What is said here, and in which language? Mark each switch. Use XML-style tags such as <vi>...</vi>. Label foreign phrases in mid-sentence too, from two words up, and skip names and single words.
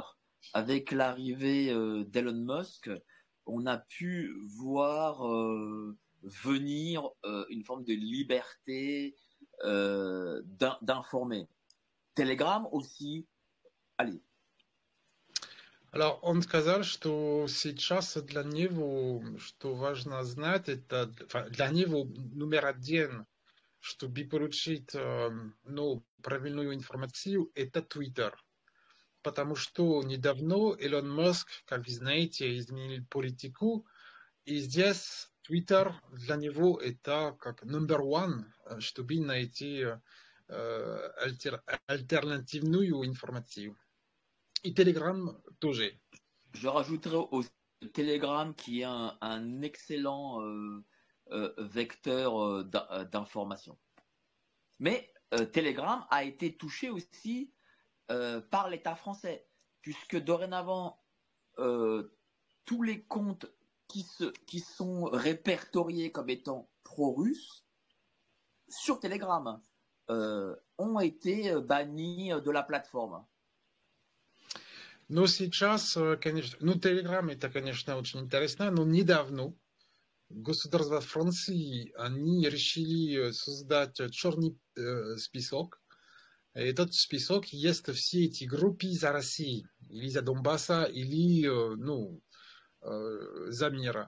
<fr>Avec l'arrivée d'Elon Musk, on a pu voir venir une forme de liberté d'informer. Telegram aussi. Allez. Alors,</fr> <ru>он сказал, что сейчас для него, что важно знать, это для него номер один, чтобы получить ну, правильную информацию, это Twitter. Потому что недавно Илон Маск, как вы знаете, изменил политику, и здесь Twitter для него это как</ru> <en>number one,</en> <ru>чтобы найти альтернативную информацию. Et Telegram тоже.</ru> <fr>Je rajouterai au Telegram qui est un excellent vecteur d'information. Mais Telegram a été touché aussi par l'État français, puisque dorénavant, tous les comptes qui sont répertoriés comme étant pro-russes sur Telegram ont été bannis de la plateforme.</fr> <ru>Но сейчас, конечно, ну, Telegram это, конечно, очень интересно, но недавно государство Франции, они решили создать черный список. Этот список есть все эти группы за Россию, или за Донбасса, или, ну, за мира.</ru>